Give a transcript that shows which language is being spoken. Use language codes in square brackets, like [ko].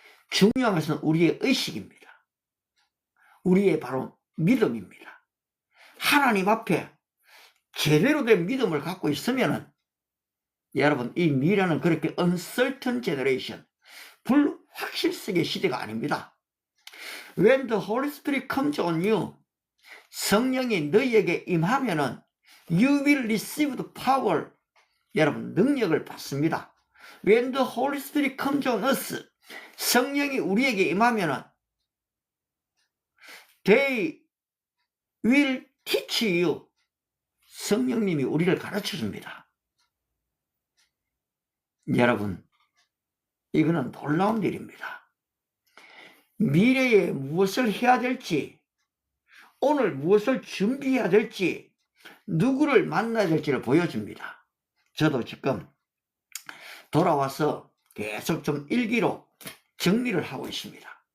[ko] 중요한 것은 우리의 의식입니다. 우리의 바로 믿음입니다. 하나님 앞에 제대로 된 믿음을 갖고 있으면은 여러분, 이 미래는 그렇게 [en] uncertain generation, [ko] 불확실성의 시대가 아닙니다. [en] When the Holy Spirit comes on you, [ko] 성령이 너희에게 임하면은 [en] you will receive the power, [ko] 여러분 능력을 받습니다. [en] When the Holy Spirit comes on us, [ko] 성령이 우리에게 임하면은 [en] they will teach you, [ko] 성령님이 우리를 가르쳐 줍니다. 여러분, 이거는 놀라운 일입니다. 미래에 무엇을 해야 될지, 오늘 무엇을 준비해야 될지, 누구를 만나야 될지를 보여줍니다. 저도 지금 돌아와서 계속 좀 일기로 정리를 하고 있습니다.